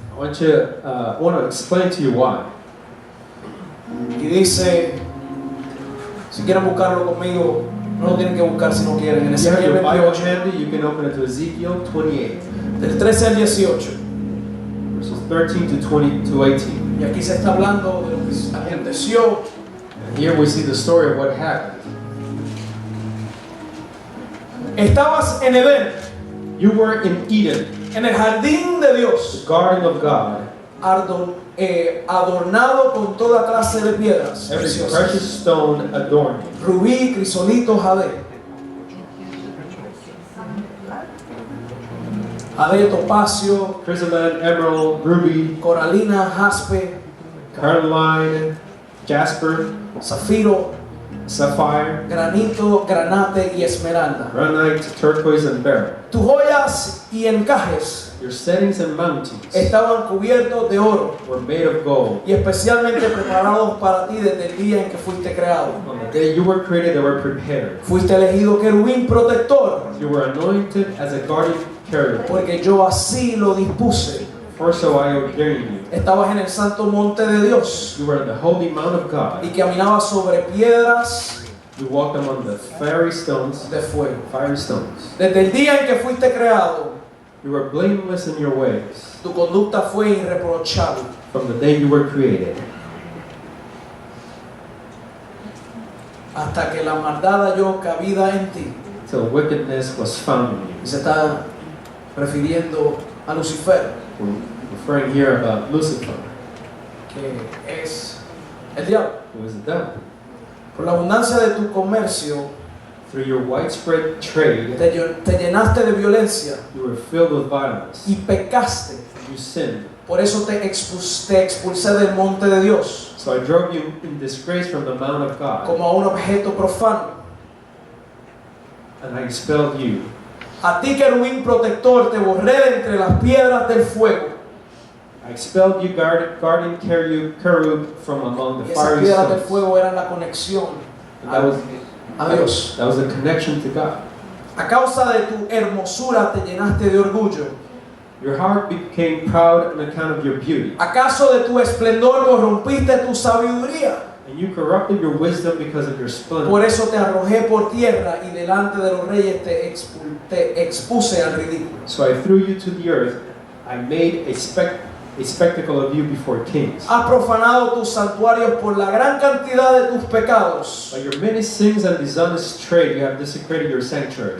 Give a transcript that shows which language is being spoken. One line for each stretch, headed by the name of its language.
English: I want to explain to you why.
Spanish: Y dice, si quieren buscarlo conmigo, no lo tienen que buscar si no quieren. En
English: If you have
Spanish: Ezequiel
English: your Bible 28, handy, you can open it to Ezekiel 28,
Spanish: del 13 al 18.
English: verses 13 to 20 to 18.
Spanish: Y aquí se está hablando de lo que aconteció.
English: And here we see the story of what happened.
Spanish: Estabas en Edén,
English: You were in Eden,
Spanish: en el jardín de Dios,
English: the garden of God.
Spanish: Adornado con toda clase de piedras
English: Every
Spanish: preciosas.
English: precious stone adorned you.
Spanish: Rubí, crisolito, jade. Jade, topacio,
English: Chrysolite, emerald, ruby,
Spanish: coralina, jaspe,
English: carnelian, jasper,
Spanish: zafiro,
English: sapphire,
Spanish: granito, granate y esmeralda.
English: granite, turquoise, and beryl.
Spanish: Tus joyas y encajes
English: Your settings and mountings
Spanish: estaban cubiertos de oro
English: were made of gold.
Spanish: y especialmente preparados para ti desde el día en que fuiste creado.
English: On the day you were created, they were prepared.
Spanish: Fuiste elegido querubín protector,
English: You were anointed as a guardian carrier.
Spanish: porque yo así lo dispuse.
English: For so I ordained you.
Spanish: Estabas en el santo monte de Dios
English: You were in the holy mount of God.
Spanish: y caminabas sobre piedras
English: You walked among the fiery stones.
Spanish: de fuego.
English: Fiery stones.
Spanish: Desde el día en que fuiste creado,
English: You were blameless in your ways
Spanish: tu conducta fue irreprochable.
English: from the day you were created,
Spanish: Hasta que la maldad halló cabida en ti.
English: till wickedness was found in you.
Spanish: Y se está refiriendo a Lucifer,
English: We're referring here about Lucifer,
Spanish: que es el diablo.
English: who is the devil.
Spanish: Por la abundancia de tu comercio,
English: Through your widespread trade,
Spanish: te llenaste de violencia
English: you were filled with violence.
Spanish: y pecaste.
English: You sinned.
Spanish: Por eso te expulsé del monte de Dios,
English: So I drove you in disgrace from the mount of God,
Spanish: como a un objeto profano.
English: and I expelled you.
Spanish: A ti, querubín protector, te borré de entre las piedras del fuego.
English: I expelled you, guardian cherub, from among
Spanish: Y
English: the
Spanish: esas
English: fiery
Spanish: piedras del
English: stones.
Spanish: fuego eran la conexión
English: And that was
Spanish: a Dios.
English: That was a connection to God.
Spanish: A causa de tu hermosura te llenaste de orgullo.
English: Your heart became proud on account of your beauty,
Spanish: ¿Acaso de tu esplendor corrompiste tu sabiduría?
English: and you corrupted your wisdom because of your splendor.
Spanish: Por eso te arrojé por tierra y delante de los reyes te expuse al ridículo.
English: So I threw you to the earth. I made a spectacle of you before kings.
Spanish: Has profanado tus santuarios por la gran cantidad de tus pecados,
English: By your many sins and dishonest trade, you have desecrated your sanctuaries.